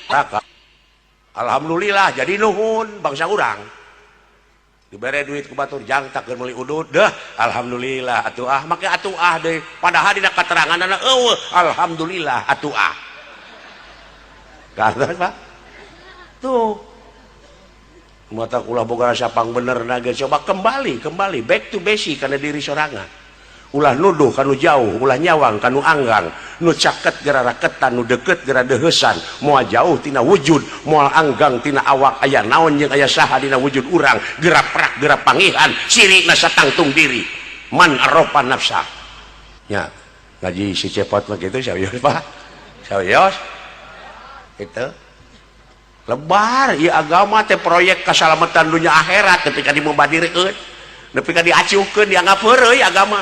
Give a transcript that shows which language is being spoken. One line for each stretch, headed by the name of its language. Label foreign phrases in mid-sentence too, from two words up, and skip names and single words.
Sundanese: Alhamdulillah jadi nuhun bangsa urang dibere duit ku batur jangtak keur meuli udud deh alhamdulillah atuh ah make atuh ah deui padahal dina kateranganna eueuh alhamdulillah atuh ah kartos Pak tuh mata ulah boga rasa pang bener nage coba kembali
English: back to basic
Sundanese: kana diri sorangan ulah nuduh kanu jauh ulah nyawang kanu anggang nu caket gara raketan nu deket gara deheusan moal jauh tina wujud moal anggang tina awak aya naon jeung aya saha dina wujud urang gerak prak gerak pangihan sirina satangtung diri
Arabic: من عرف نفسه
Sundanese: nya ngaji si cepot mah kitu sawios Pak sawios kitu lebar ieu agama teh proyek kasalamatan dunia akhirat ketika dimubadirkeun nepi ka diacuhkeun dianggap heureuy agama.